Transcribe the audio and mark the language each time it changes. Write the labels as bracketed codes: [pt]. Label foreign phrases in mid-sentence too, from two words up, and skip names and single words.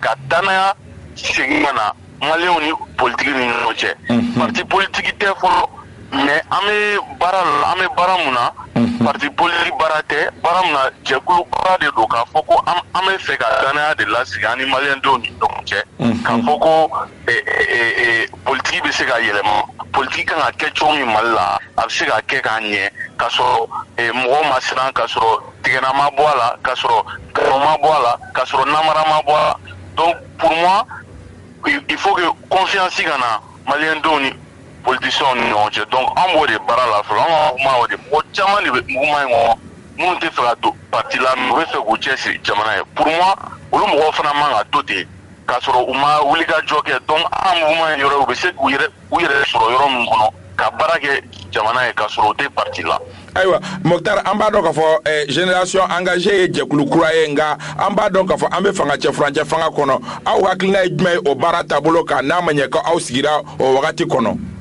[bm] ka danaya segin ka na maliyɛnw ni politique ni ɲɔgɔn cɛ [fr] parti politique [bm] tɛ fɔlɔ mais an bɛ baara mun na [fr] parti politique [bm] baara tɛ baara mun na jɛkulu baara de don k'a fɔ ko an bɛ fɛ ka danaya de lasigi an ni maliyɛndenw ni ɲɔgɔn cɛ k'a fɔ ko politique bɛ se ka yɛlɛma politique kan ka kɛ cogo min Mali la a bɛ se ka kɛ k'a ɲɛ k'a sɔrɔ mɔgɔw ma siran k'a sɔrɔ tigɛna ma bɔ a la k'a sɔrɔ galon ma bɔ a la k'a sɔrɔ namara ma bɔ a la [fr] donc pour moi il faut que confiance [bm] ka na maliyɛndenw ni politiciens ni ɲɔgɔn cɛ donc an b'o de baara la fɔlɔ an ka kuma o de mɔgɔ caman de bɛ mouvement in kɔnɔ minnu tɛ fɛ ka don parti la mais u bɛ fɛ k'u cɛsiri jamana ye [fr] pour moi [bm] olu mɔgɔw fana man ka to ten k'a sɔrɔ u ma wulikajɔ kɛ donc an ka mouvement in yɔrɔ u bɛ se k'u yɛrɛ sɔrɔ yɔrɔ min kɔnɔ ka baara kɛ jamana ye k'a sɔrɔ u tɛ parti la. Ayiwa Mokhtar an b'a dɔn k'a fɔ génération engagée ye jɛkulu kura ye nka an b'a dɔn k'a fɔ an bɛ fanga cɛ furancɛ fanga kɔnɔ aw hakilina ye jumɛn ye o baara taabolo kan n'a ma ɲɛ ko aw sigira o wagati kɔnɔ.